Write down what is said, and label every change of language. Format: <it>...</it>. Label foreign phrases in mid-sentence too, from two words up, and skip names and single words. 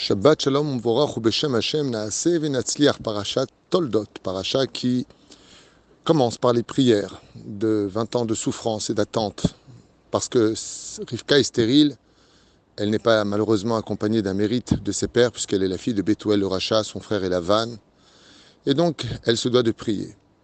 <he>שבת שלום ומבורך ובשם השם נעשה ונצליח פרשת תולדות,</he> <fr>paracha qui commence par les prières de 20 ans de souffrance et d'attente, parce que Rivka est stérile, elle n'est pas malheureusement accompagnée d'un mérite de ses pères, puisqu'elle est la fille de Bethuel le Racha, son frère est Lavan, et donc elle se doit de prier.</fr>